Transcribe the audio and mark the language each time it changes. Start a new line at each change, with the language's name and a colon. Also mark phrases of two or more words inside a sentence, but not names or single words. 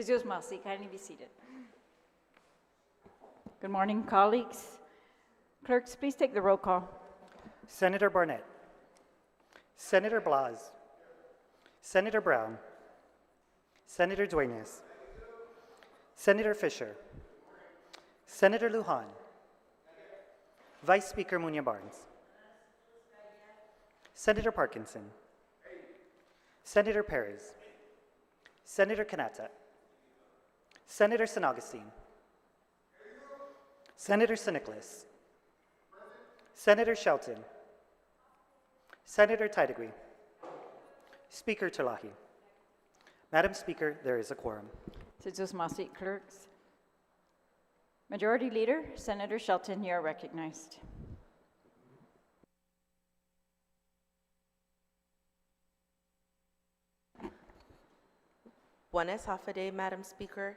English: Masi. Kindly be seated. Good morning, colleagues. Clerks, please take the roll call. Senator Barnett, Senator Blas, Senator Brown, Senator Duenas, Senator Fisher, Senator Lujan, Vice Speaker Munya-Barnes, Senator Parkinson, Senator Perez, Senator Kanata, Senator San Augustine, Senator San Nicolas, Senator Shelton, Senator Taitigui, Speaker Talahi. Madam Speaker, there is a quorum.
Chamorro: Sijus Masi,
English: clerks. Majority Leader, Senator Shelton, you are recognized.
Chamorro: Buenas Hafade,
English: Madam Speaker.